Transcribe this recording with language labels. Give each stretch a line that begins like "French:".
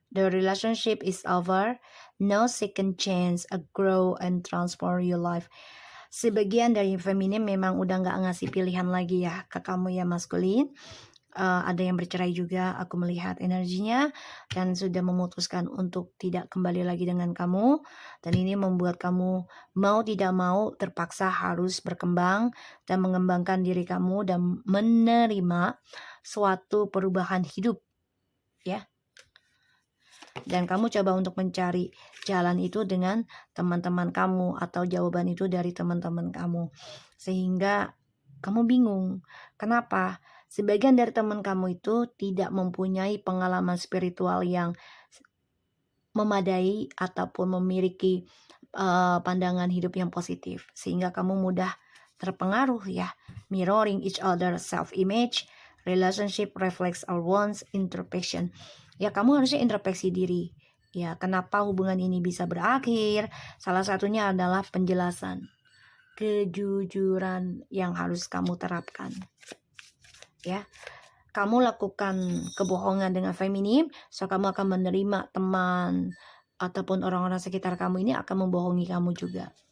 English: The relationship is over. No second chance. Grow and transform your life.
Indonesian: Sebagian dari feminim memang udah nggak ngasih pilihan lagi ya ke kamu ya maskulin. Ada yang bercerai juga, aku melihat energinya, dan sudah memutuskan untuk tidak kembali lagi dengan kamu. Dan ini membuat kamu mau tidak mau terpaksa harus berkembang dan mengembangkan diri kamu dan menerima suatu perubahan hidup ya. Dan kamu coba untuk mencari jalan itu dengan teman-teman kamu atau jawaban itu dari teman-teman kamu, sehingga kamu bingung kenapa sebagian dari teman kamu itu tidak mempunyai pengalaman spiritual yang memadai ataupun memiliki pandangan hidup yang positif, sehingga kamu mudah terpengaruh ya.
English: Mirroring each other self-image, relationship reflects our wants, introspection.
Indonesian: Ya, kamu harusnya introspeksi diri. Ya, kenapa hubungan ini bisa berakhir? Salah satunya adalah penjelasan. Kejujuran yang harus kamu terapkan. Ya. Kamu lakukan kebohongan dengan feminim, so kamu akan menerima teman ataupun orang-orang sekitar kamu ini akan membohongi kamu juga.